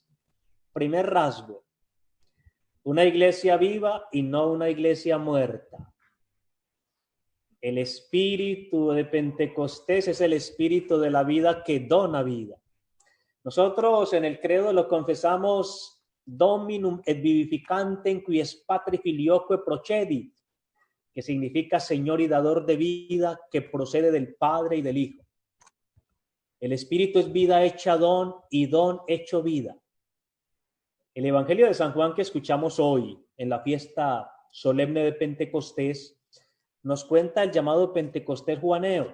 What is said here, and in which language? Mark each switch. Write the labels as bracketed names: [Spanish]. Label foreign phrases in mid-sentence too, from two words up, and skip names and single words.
[Spanish] Primer rasgo, una iglesia viva y no una iglesia muerta. El espíritu de Pentecostés es el espíritu de la vida que dona vida. Nosotros en el credo lo confesamos [Latin] Dominum et vivificantem quies patri filioque procedit, [Spanish] que significa Señor y dador de vida que procede del Padre y del Hijo. El espíritu es vida hecha don y don hecho vida. El Evangelio de San Juan que escuchamos hoy en la fiesta solemne de Pentecostés nos cuenta el llamado Pentecostés juaneo.